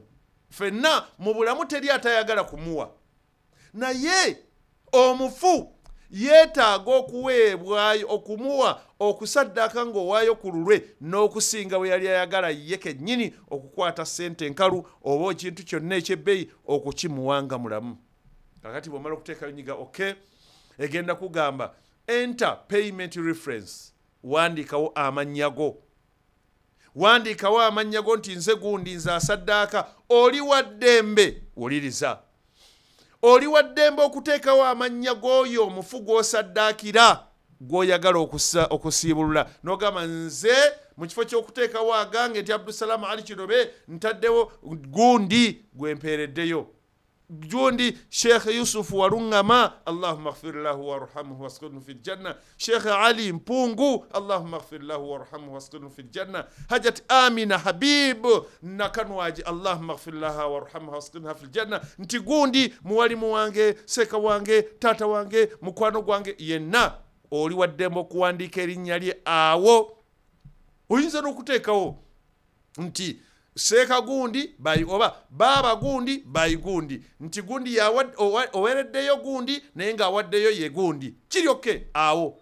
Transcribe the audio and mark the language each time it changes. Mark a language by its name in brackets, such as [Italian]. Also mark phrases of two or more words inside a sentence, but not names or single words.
[Ganda] Ffenna mu bulamu teri atayagala kumuwa, naye omufu yeetaaga okuweebwayo okumuwa okusaddaaka ng'owaayo ku lulwe n'okusinga bwe yali ayagala ye kennyini okukwata ssente enkalu oba ekintu kyonna eky'ebbeeyi okukimuwanga mulamu. Kakati bw'omala okuteekayo nyiga okay egenda kugamba [English] enter payment reference, [Ganda] wandiikawo amannya go, wandiikawo amannya go nti nze gundi nze asaddaaka. Oli wa ddembe, wuliriza, oli wa ddembe okuteekawo amannya g'oyo omufu gw'osaddaakira gw'oyagala okusiibulula n'ogamba nze mu kifo ky'okuteekawo agange nti Abdusalamu Ali Kirobe ntaddewo gundi gwempeereddeyo, gundi Sheikh Yusuf Waluŋŋama [Arabic] اللهم اغفر له وارحمه واسكنه في الجنة, [Ganda] Sheikh Ali Mpungu [Arabic] اللهم اغفر له وارحمه واسكنه في الجنة, [Ganda] Hajat Amina Habib Nakanwaji [Arabic] اللهم اغفر لها وارحمها واسكنها في الجنة. [Ganda] Nti gundi muwalimu wange, seeka wange, taata wange, mukwano gwange yenna oli waddemu okuwandiika erinnya lye awo. Oyinza n'okuteekawo nti seeka gundi bayi oba baaba gundi bayi gundi, nti gundi owereddeyo gundi naye ng'awaddeyo ye gundi, kiri okay awo.